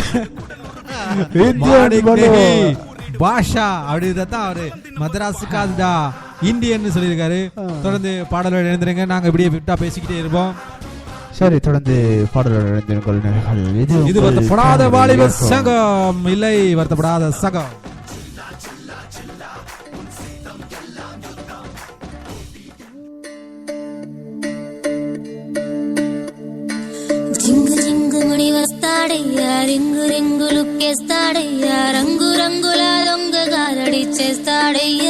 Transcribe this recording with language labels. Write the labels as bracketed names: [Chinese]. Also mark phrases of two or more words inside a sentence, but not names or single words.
[Tamil] பாஷா, அப்படிதான் அவரு மதராஸ் காதுடா இந்தியன் சொல்லியிருக்காரு. தொடர்ந்து பாடலோட எழுந்துருங்க, நாங்க இப்படியே விட்டா பேசிக்கிட்டே இருப்போம். சரி, தொடர்ந்து பாடலோட எழுந்திருங்கள். இது வருத்தப்படாத வாலிப சங்கம், இல்லை வருத்தப்படாத சங்கம். [Telugu] జింగు జింగు ముడి వస్తాడయ్యా, రింగు రింగు లుక్కేస్తాడయ్యా, రంగు రంగుల దొంగగా రెడీచేస్తాడయ్యా.